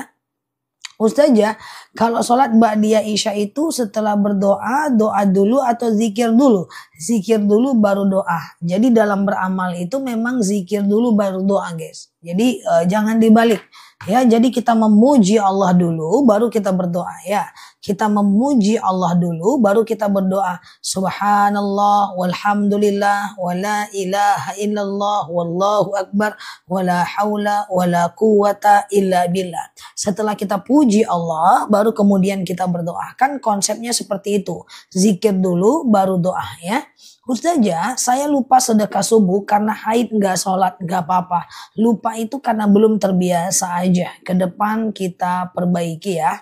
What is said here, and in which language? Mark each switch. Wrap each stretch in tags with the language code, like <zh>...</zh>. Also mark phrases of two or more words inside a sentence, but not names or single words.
<id>Ustazah, kalau sholat ba'diyah isya itu setelah berdoa, doa dulu atau zikir dulu? Zikir dulu baru doa. Jadi dalam beramal itu memang zikir dulu baru doa guys. Jadi jangan dibalik. Ya, jadi kita memuji Allah dulu baru kita berdoa ya. Kita memuji Allah dulu baru kita berdoa.</id> <ar>سبحان الله والحمد لله ولا إله إلا الله والله أكبر ولا حول ولا قوة إلا بالله.</ar> <id>Setelah kita puji Allah baru kemudian kita berdoa. Kan konsepnya seperti itu. Zikir dulu baru doa ya. Ustazah, saya lupa sedekah subuh karena haid nggak sholat, nggak apa-apa. Lupa itu karena belum terbiasa aja. Ke depan kita perbaiki ya.</id>